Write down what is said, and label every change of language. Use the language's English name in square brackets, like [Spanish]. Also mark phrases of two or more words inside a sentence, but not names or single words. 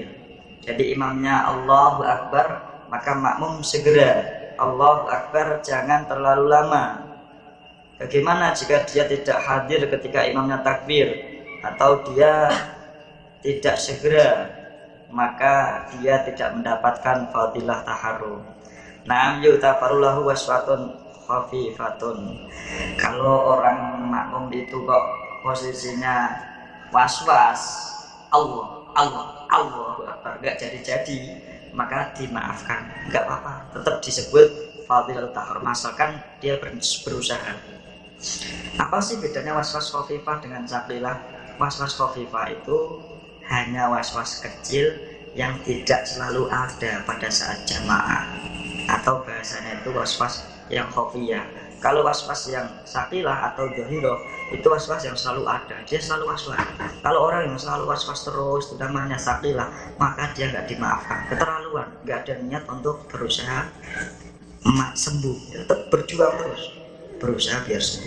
[Indonesian] Jadi imamnya [Arabic] الله أكبر, [Indonesian] maka makmum segera [Arabic] الله أكبر, [Indonesian] jangan terlalu lama. Bagaimana jika dia tidak hadir ketika imamnya takbir atau dia tidak segera, maka dia tidak mendapatkan fadilah taharrum. [Arabic] نعم يغتفر له وسوسة خفيفة. [Indonesian] Kalau orang makmum itu kok posisinya was-was, [Arabic] الله أكبر, [Indonesian] enggak jadi-jadi, maka dimaafkan, enggak apa-apa, tetap disebut fadilah taharrum asalkan dia berusaha. Apa sih bedanya was-was khafifah dengan saqilah? Was-was khafifah itu hanya was-was kecil yang tidak selalu ada pada saat jamaah, atau bahasanya itu was-was yang khafiyah, Kalau waswas yang sakilah atau dohiroh itu waswas yang selalu ada, dia selalu waswas. Kalau orang yang selalu waswas terus, itu namanya sakilah, maka dia nggak dimaafkan, keterlaluan, nggak ada niat untuk berusaha sembuh, tetap berjuang terus, berusaha biar sembuh.